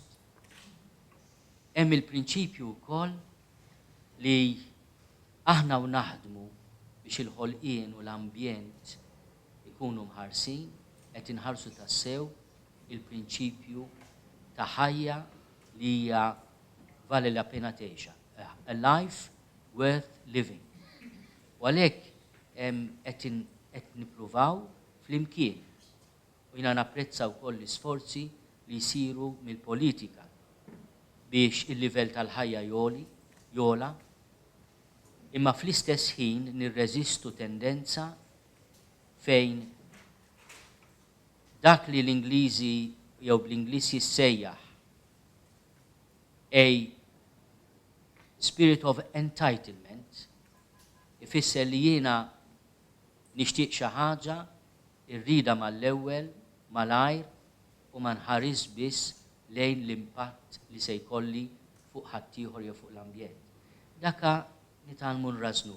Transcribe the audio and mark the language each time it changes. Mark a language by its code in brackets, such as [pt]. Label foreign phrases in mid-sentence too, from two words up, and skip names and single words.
[mt] Hemm il-prinċipju wkoll li aħna u naħdmu biex il-ħolqien u l-ambjent ikunu mħarsin qed inħarsu tassew il-prinċipju ta' ħajja li hija [it] vale la pena [mt] tgħixha, [en] a life worth living. [mt] U għalhekk qed nippruvaw flimkien. U jiena napprezza wkoll l-isforzi li jsiru mill-politika biex il-livell tal-ħajja jola, imma fl-istess ħin nirreżistu tendenza fejn dak li l-Ingliżi jew bl-Ingliż jissejjaħ [en] a spirit of entitlement [mt] ifisser li jiena nixtieq xi ħaġa irrida mal-ewwel malajr u ma nħares biss lejn l-impatt li se jkolli fuq ħaddieħor jew fuq l-ambjent. Daka nitalmu nrażnuh.